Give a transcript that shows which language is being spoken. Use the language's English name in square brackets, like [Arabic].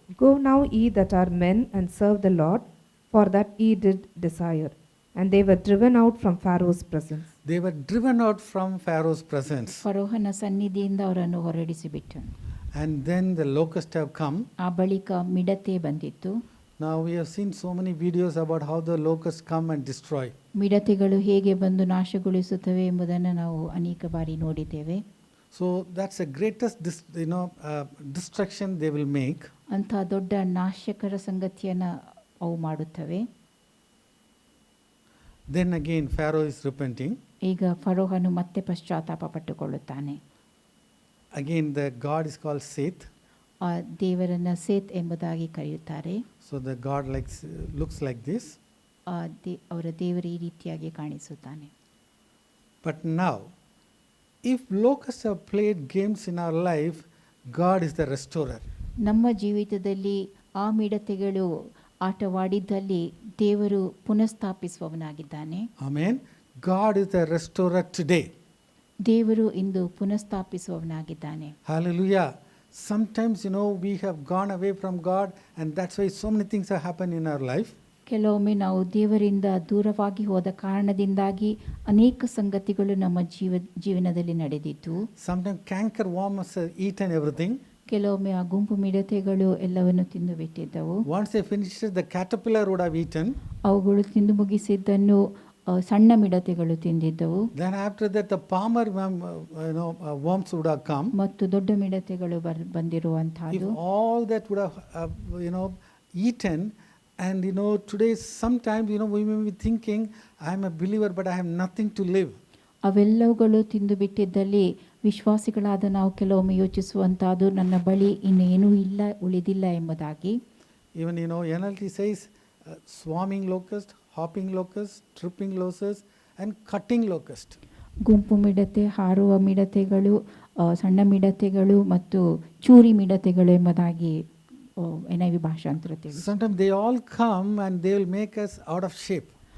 [English] Go now ye that are men, and serve the Lord, for that ye did desire. And they were driven out from Pharaoh's presence. They were driven out from Pharaoh's presence. [Kannada] ಫರೋಹನ ಸನ್ನಿಧಿಯಿಂದ ಅವರನ್ನು ಹೊರಡಿಸಿಬಿಟ್ಟನು. [English] And then the locusts have come. [Kannada] ಆ ಬಳಿಕ ಮಿಡತೆ ಬಂದಿತ್ತು. [English] Now we have seen so many videos about how the locusts come and destroy. [Kannada] ಮಿಡತೆಗಳು ಹೇಗೆ ಬಂದು ನಾಶಗೊಳಿಸುತ್ತವೆ ಎಂಬುದನ್ನು ನಾವು ಅನೇಕ ಬಾರಿ ನೋಡಿದ್ದೇವೆ. [English] So that's the greatest destruction they will make. [Kannada] ಅಂಥ ದೊಡ್ಡ ನಾಶಕರ ಸಂಗತಿಯನ್ನು ಅವು ಮಾಡುತ್ತವೆ. [English] Then again Pharaoh is repenting. [Kannada] ಈಗ ಫರೋಹನು ಮತ್ತೆ ಪಶ್ಚಾತ್ತಾಪ ಪಟ್ಟುಕೊಳ್ಳುತ್ತಾನೆ. [English] Again the God is called Seth. [Kannada] ಆ ದೇವರನ್ನ ಸೇತ್ ಎಂಬುದಾಗಿ ಕರೆಯುತ್ತಾರೆ. [English] So the God looks like this. [Kannada] ಅವರ ದೇವರು ಈ ರೀತಿಯಾಗಿ ಕಾಣಿಸುತ್ತಾನೆ. [English] But now, if locusts have played games in our life, God is the restorer. [Kannada] ನಮ್ಮ ಜೀವಿತದಲ್ಲಿ ಆ ಮಿಡತೆಗಳು ಆಟವಾಡಿದ್ದಲ್ಲಿ ದೇವರು ಪುನಃಸ್ಥಾಪಿಸುವವನಾಗಿದ್ದಾನೆ. [English] Amen. God is the restorer today. [Kannada] ದೇವರು ಇಂದು ಪುನಃಸ್ಥಾಪಿಸುವವನಾಗಿದ್ದಾನೆ. [English] Hallelujah. Sometimes we have gone away from God, and that's why so many things have happened in our life. [Kannada] ಕೆಲವೊಮ್ಮೆ ನಾವು ದೇವರಿಂದ ದೂರವಾಗಿ ಹೋದ ಕಾರಣದಿಂದಾಗಿ ಅನೇಕ ಸಂಗತಿಗಳು ನಮ್ಮ ಜೀವನದಲ್ಲಿ ನಡೆದಿತ್ತು. [English] Sometimes canker worms have eaten everything. [Kannada] ಕೆಲವೊಮ್ಮೆ ಆ ಗುಂಪು ಮಿಡತೆಗಳು ಎಲ್ಲವನ್ನು ತಿಂದು ಬಿಟ್ಟಿದ್ದವು. [English] Once they finished it, the caterpillar would have eaten. [Kannada] ಅವುಗಳು ತಿಂದು ಮುಗಿಸಿದ್ದನ್ನು ಸಣ್ಣ ಮಿಡತೆಗಳು ತಿಂದಿದ್ದವು. [English] Then after that the palmer worms would have come. [Kannada] ಮತ್ತು ದೊಡ್ಡ ಮಿಡತೆಗಳು ಬಂದಿರುವಂತಹದ್ದು. [English] If all that would have eaten, and today sometimes we may be thinking, I am a believer but I have nothing to live. [Kannada] ಅವೆಲ್ಲವುಗಳು ತಿಂದು ಬಿಟ್ಟಿದ್ದಲ್ಲಿ ವಿಶ್ವಾಸಿಗಳಾದ ನಾವು ಕೆಲವೊಮ್ಮೆ ಯೋಚಿಸುವಂತಹದ್ದು, ನನ್ನ ಬಳಿ ಇನ್ನೇನೂ ಇಲ್ಲ, ಉಳಿದಿಲ್ಲ ಎಂಬುದಾಗಿ. [English] Even NLT says swarming locust, hopping locust, tripping locust, and cutting locust. [Kannada] ಗುಂಪು ಮಿಡತೆ, ಹಾರುವ ಮಿಡತೆಗಳು, ಸಣ್ಣ ಮಿಡತೆಗಳು ಮತ್ತು ಚೂರಿ ಮಿಡತೆಗಳು ಎಂಬುದಾಗಿ NIV ಭಾಷಾಂತರದಲ್ಲಿ. [English] Sometimes they all come and they will make us out of shape.